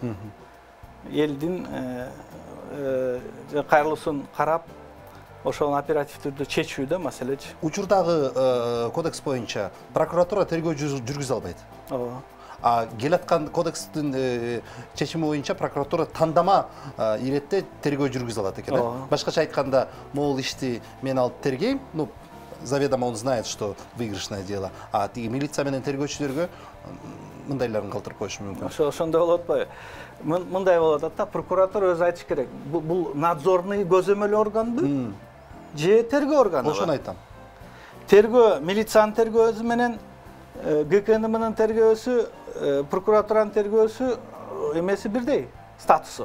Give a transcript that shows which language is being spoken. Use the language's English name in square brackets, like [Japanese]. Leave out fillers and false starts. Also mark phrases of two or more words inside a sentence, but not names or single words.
[Kyrgyz] Элдин кайрылуусун карап, ошол оператив түрдө чечүү да маселечи. Учурдагы кодекс боюнча прокуратура тергөө жүргүзө албайт. Ооба. Келаткан кодекстин чечими боюнча прокуратура тандама иретте тергөө жүргүзө алат экен. Башкача айтканда, могул ишти мен алып тергейм, [Russian] ну заведомо он знает, что выигрышное дело, [Kyrgyz] а тиги милиция менен тергөөчүлөргө мындайларын калтырып коюш мүмкүн. Ошондой болот атпайбы? Мындай болот атта, прокуратура өзү айтыш керек. Бул надзорный көзөмөл органбы? Же тергөө органы? Ошону айтам. Тергөө, милициянын тергөөсү менен ГКНМнын тергөөсү, прокуратуранын тергөөсү эмеси бирдей, статусу.